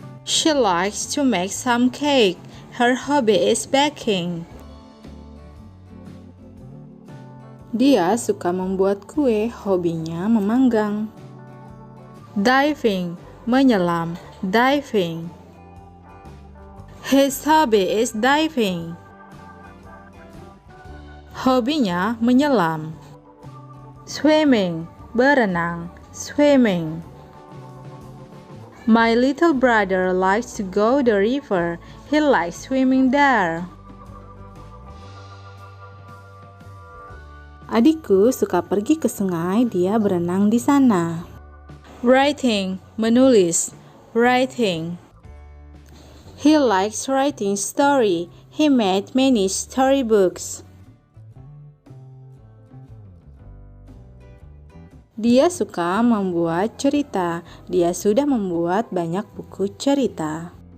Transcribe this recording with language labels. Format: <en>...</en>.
<en>She likes to make some cake. Her hobby is baking.</en> <id>Dia suka membuat kue, hobinya memanggang.</id> <en>Diving, menyelam. Diving. His hobby is diving.</en> <id>Hobinya menyelam. Swimming, berenang. Swimming.</id> <en>My little brother likes to go to the river. He likes swimming there.</en> <id>Adikku suka pergi ke sungai, dia berenang di sana.</id> <en>Writing, menulis. Writing. He likes writing story. He made many storybooks.</en> <id>Dia suka membuat cerita. Dia sudah membuat banyak buku cerita.</id>